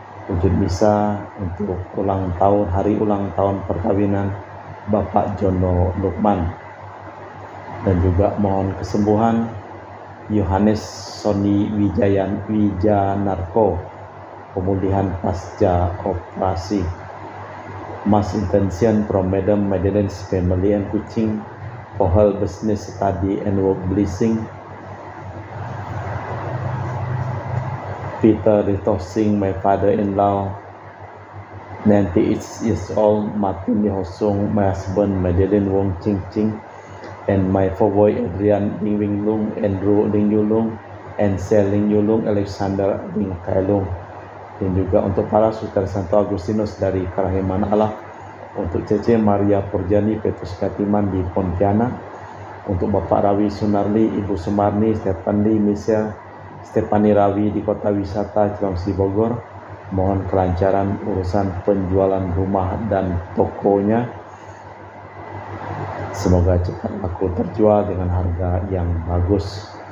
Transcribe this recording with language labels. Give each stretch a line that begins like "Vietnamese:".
Indonesian: Wujud misa untuk hari ulang tahun perkawinan Bapak Jono Lukman, dan juga mohon kesembuhan Yohanes Sony Wijanarko, pemulihan pasca operasi.
English: Mass intention from Madam Madeleine's family and Kuching for her business, study and work blessing. Peter Ritosing, my father-in-law, 98 years old, Martin Hosung, my husband, Madeleine Wong Ching Ching, and my four boy Adrian Ling Wing Lung, Andrew Ling Yulung, and Sel Ling Yulung, Alexander Ling Kailung.
Indonesian: Dan juga untuk para saudara Santo Agustinus dari Karahiman Allah, untuk Cece Maria Purjani Petrus Katiman di Pontianak, untuk Bapak Rawi Sunarli, Ibu Sumarni, Stephanie Michelle, Stephanie Rawi di Kota Wisata Cilengsi Bogor, mohon kelancaran urusan penjualan rumah dan tokonya, semoga cepat laku terjual dengan harga yang bagus.